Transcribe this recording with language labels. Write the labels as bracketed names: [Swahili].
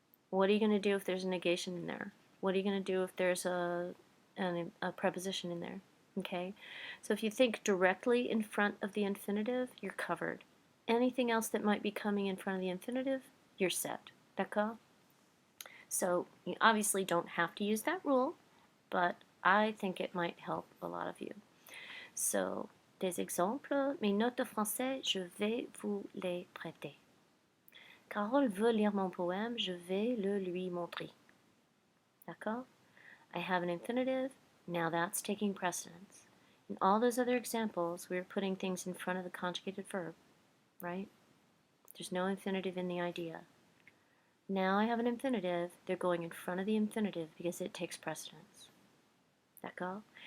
[English] What are you going to do if there's a negation in there? What are you going to do if there's a preposition in there? Okay? So if you think directly in front of the infinitive, you're covered. Anything else that might be coming in front of the infinitive, you're set. D'accord? So you obviously don't have to use that rule, but I think it might help a lot of you. [French] So, des exemples, mes notes de français, je vais vous les prêter. Carole veut lire mon poème, je vais le lui montrer. D'accord? [English] I have an infinitive, now that's taking precedence. In all those other examples, we were putting things in front of the conjugated verb, right? There's no infinitive in the idea. Now I have an infinitive, they're going in front of the infinitive because it takes precedence. D'accord?